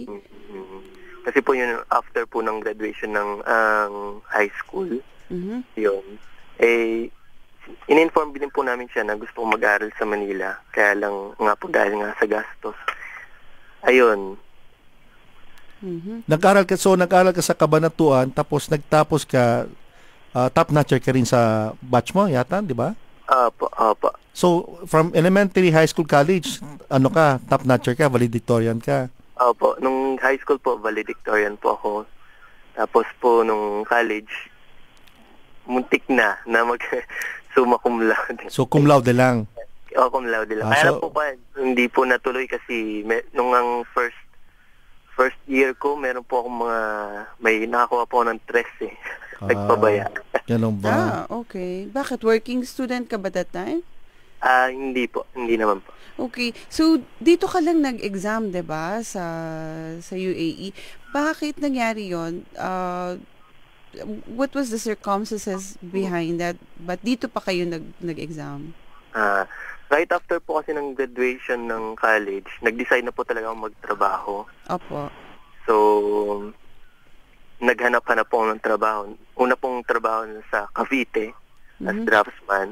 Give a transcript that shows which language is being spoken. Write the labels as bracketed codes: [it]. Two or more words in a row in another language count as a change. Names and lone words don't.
[tl] Kasi po yun, after po ng graduation ng [en] high school, [tl] yun, in-inform din po namin siya na gusto kong mag-aral sa Manila. Kaya lang nga po dahil nga sa gastos. Ayun. Nag-aral ka sa Cabanatuan, tapos nagtapos ka, [en] top notcher [tl] ka rin sa batch mo, yata, di ba? Opo. So, [en] from elementary, high school, college, top notcher [tl] ka, valedictorian ka? Opo. Nung [en] high school [tl] po, valedictorian po ako. Tapos po, nung college, muntik na mag- [la] summa cum laude. [tl] So, [la] cum laude [tl] lang? [la] Cum laude [tl] lang. Kaya po hindi po natuloy kasi nung ang [en] first year [tl] ko, meron po akong may nakakuha po ng 13. Nagpabaya. Ganun ba? Okay. Bakit? [en] Working student [tl] ka ba [en] that time? [tl] Hindi po. Hindi naman po. Okay. So, dito ka lang nag-exam, diba? Sa UAE. Bakit nangyari yon? [en] What was the circumstances behind that? [tl] But dito pa kayo nag-exam? [en] Right after [tl] po kasi ng graduation ng college, nag-decide na po talaga akong magtrabaho. Opo. So, naghanap-hanap po ng trabaho. Una pong trabaho sa Cavite [en] as draftsman.